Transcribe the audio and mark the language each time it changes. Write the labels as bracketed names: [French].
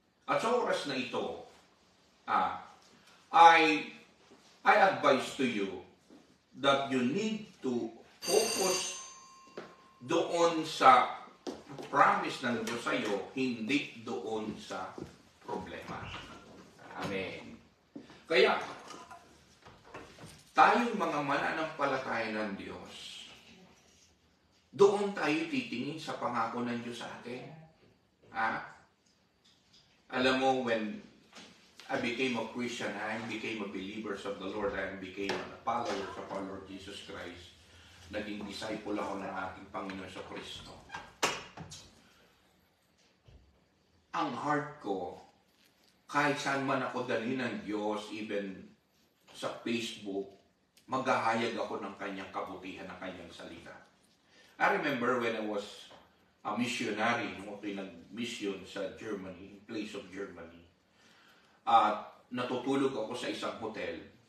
[Filipino] At sa oras na ito, [English] I advise to you that you need to focus [Filipino] doon sa promise ng Diyos sa iyo, hindi doon sa problema. Amen. Kaya, tayong mga mananampalataya ng Diyos, doon tayo titingin sa pangako ng Diyos sa atin. [English] Alam mo, when I became a Christian, I became a believer of the Lord, I became a follower of our Lord Jesus Christ, [Filipino] naging disciple ako ng ating Panginoon sa Kristo. Ang heart ko, kahit saan man ako dalhin ng Diyos, even sa Facebook, maghahayag ako ng kanyang kabutihan, ng kanyang salita. [English] I remember when I was a missionary, [Filipino] nung ako'y nag-mission sa Germany, [English] in place of Germany, [Filipino] at natutulog ako sa isang hotel.